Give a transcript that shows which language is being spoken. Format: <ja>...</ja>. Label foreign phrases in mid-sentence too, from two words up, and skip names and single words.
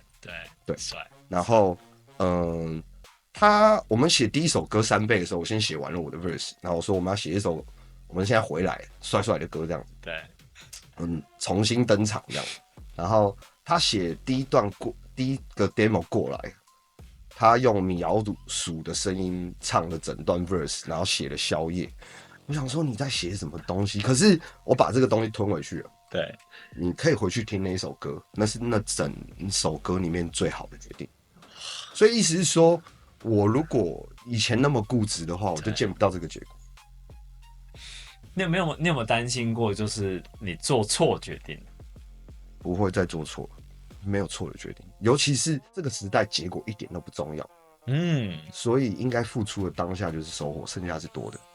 <zh>對，然後我們寫第一首歌《三倍》的時候，我先寫完了我的 verse， 然後我說我們要寫一首我們现在回來帥帥的歌這樣子。對，重新登場這樣。然後他寫第一個 demo 過來。他用米老鼠的聲音唱了整段 verse，然後寫了宵夜。我想說你在寫什麼東西？可是我把這個東西吞回去了。对，你可以回去聽那一首歌，那是那整首歌裡面最好的決定。所以意思是說，我如果以前那麼固執的話，我就見不到這個結果。你有沒有擔心過，就是你做錯決定？不會再做錯了。沒有錯的決定，尤其是這個時代，結果一點都不重要。所以應該付出的當下就是收穫，剩下是多的。</zh>